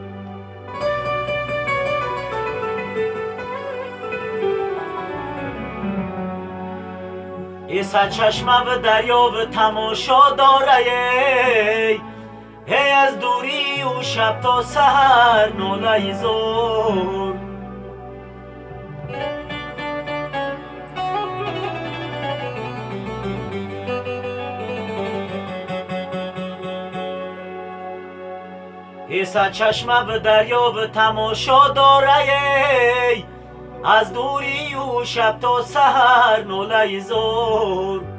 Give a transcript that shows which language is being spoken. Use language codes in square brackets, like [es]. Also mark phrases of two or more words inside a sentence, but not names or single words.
[tg] сад чашма в дарё тамошо дорад, аз дурию шаб то саҳар нолаи зор. [fa] صد چشمه و دریا و تماشا داره، از دوری و شب تا سحر ناله زار.